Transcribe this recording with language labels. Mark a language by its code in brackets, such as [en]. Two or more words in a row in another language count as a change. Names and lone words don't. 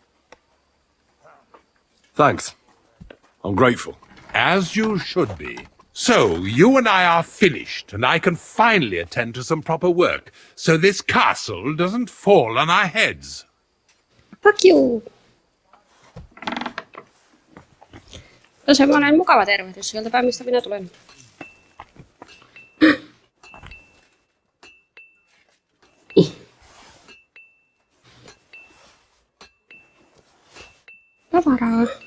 [en] Thanks. I'm grateful. As you should be. So, you and I are finished, and I can finally attend to some proper work, so this castle doesn't fall on our heads. Fuck you! [fi] Se on semmoinen mukava tervehdys sieltä päin, mistä minä tulen. Tavaraa.